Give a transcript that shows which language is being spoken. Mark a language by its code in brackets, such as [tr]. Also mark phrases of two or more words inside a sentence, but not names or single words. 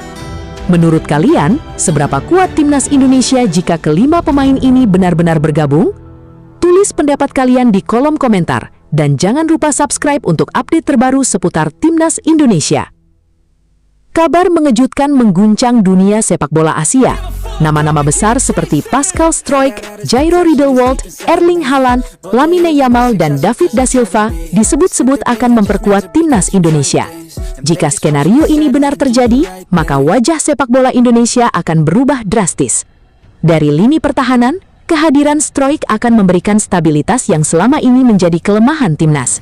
[id] Menurut kalian, seberapa kuat timnas Indonesia jika kelima pemain ini benar-benar bergabung? Tulis pendapat kalian di kolom komentar, dan jangan lupa subscribe untuk update terbaru seputar timnas Indonesia. Kabar mengejutkan mengguncang dunia sepak bola Asia. Nama-nama besar seperti Pascal Struijk, Jairo Riedewald, Erling Haaland, Lamine Yamal, dan David da Silva disebut-sebut akan memperkuat timnas Indonesia. Jika skenario ini benar terjadi, maka wajah sepak bola Indonesia akan berubah drastis. Dari lini pertahanan, kehadiran Struijk akan memberikan stabilitas yang selama ini menjadi kelemahan timnas.